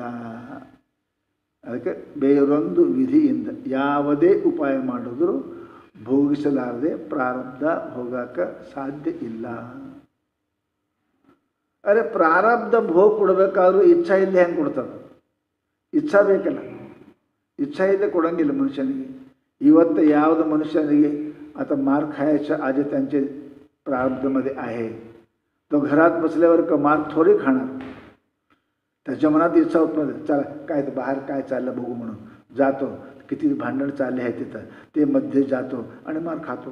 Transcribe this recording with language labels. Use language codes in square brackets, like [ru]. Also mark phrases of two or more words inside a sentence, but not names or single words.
[kn] ಅದಕ್ಕೆ ಬೇರೊಂದು ವಿಧಿಯಿಂದ ಯಾವುದೇ ಉಪಾಯ ಮಾಡಿದ್ರು ಭೋಗಿಸಲಾರದೆ ಪ್ರಾರಬ್ಧ ಹೋಗಕ್ಕೆ ಸಾಧ್ಯ ಇಲ್ಲ. ಅರೆ ಪ್ರಾರಬ್ಧ ಭೋಗ ಕೊಡಬೇಕಾದ್ರೂ ಇಚ್ಛಾ ಇಲ್ಲದೆ ಹೆಂಗೆ ಕೊಡ್ತಾರೆ? ಇಚ್ಛಾ ಬೇಕಲ್ಲ, [mr] इच्छा इथे कोणांगिल मनुष्याने. [kn] ಇವತ್ತು ಯಾವುದು [mr] मनुष्याने आता मार खायच्या आधी त्यांचे प्रारब्धमध्ये आहे, तो घरात बसल्यावर का मार थोडी खाणार. त्याच्या मनात इच्छा उत्पन्न, चला काय तर बाहेर काय चाललं बघू म्हणून जातो. किती भांडण चालले आहे तिथं, ते मध्ये जातो आणि मार खातो.